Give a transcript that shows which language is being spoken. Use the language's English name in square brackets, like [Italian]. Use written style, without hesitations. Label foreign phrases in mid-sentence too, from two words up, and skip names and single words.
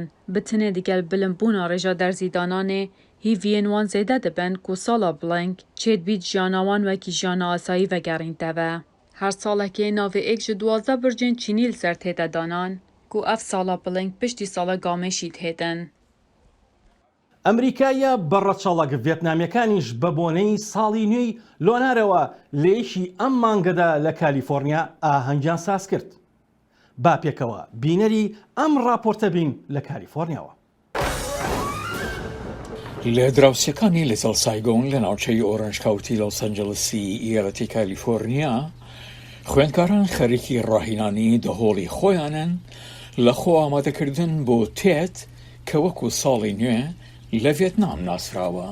[Kurdish] Bi tinê digel bilimbûna rêja derzîdananê hîviyên wan zêde dibin ku sala biling çêdbît jiyana wan wekî jiyana asayî vegerînteve. Her salekê navê êk ji 12 bircên Çînî li ser têde danan ku ev sala biling piştî sala gamêşî têdin. [Central Kurdish] ئەمریکایە بەڕەچەڵک ڤێتنامیەکانیش بە بۆنەی ساڵی نوێی لۆنارەوە لەیەکی ئەم مانگەدا لە کالیفۆرنیا ئاهەنگیان ساز کرد. با پێکەوە بینەری ئەم راپۆرتە بین لە کالیفۆرنیاوە. لە دراوسەکانی لیتل سایگۆن لە ناوچەی ئۆرنج کاوتی لۆس ئەنجلسی ئیالەتی کالیفۆرنیا خوێندکاران خەریکی ڕاهێنانی دەهۆڵی خۆیانن لە خۆ ئامادەکردن بۆ تێت کە وەکو ساڵی نوێ لە ڤێتنام ناسراوە.